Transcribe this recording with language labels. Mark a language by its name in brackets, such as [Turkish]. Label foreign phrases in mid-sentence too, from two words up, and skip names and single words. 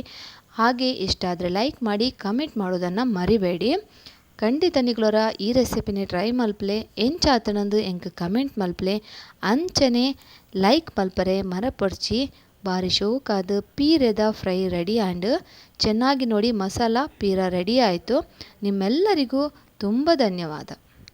[Kannada] ಹಾಗೆ ಇಷ್ಟ ಆದರೆ ಲೈಕ್ ಮಾಡಿ, ಕಮೆಂಟ್ ಮಾಡೋದನ್ನು ಮರಿಬೇಡಿ. [Tulu] ಖಂಡಿತ ನಿಗ್ಲೋರ ಈ ರೆಸಿಪಿನಿ ಟ್ರೈ ಮಲ್ಪಲೆ ಎಂಚಾತನಂದು ಎಂಕ್ ಕಮೆಂಟ್ ಮಲ್ಪಲೆ ಅಂಚನೆ ಲೈಕ್ ಮಲ್ಪರೆ ಮರಪೊಡ್ಚಿ. ಭಾರಿ ಶೋಕಾದ ಪೀರೆದ ಫ್ರೈ ರೆಡಿ [Kannada] ಆ್ಯಂಡ್ ಚೆನ್ನಾಗಿ ನೋಡಿ ಮಸಾಲ ಪೀರ ರೆಡಿ ಆಯಿತು. ನಿಮ್ಮೆಲ್ಲರಿಗೂ ತುಂಬ ಧನ್ಯವಾದ.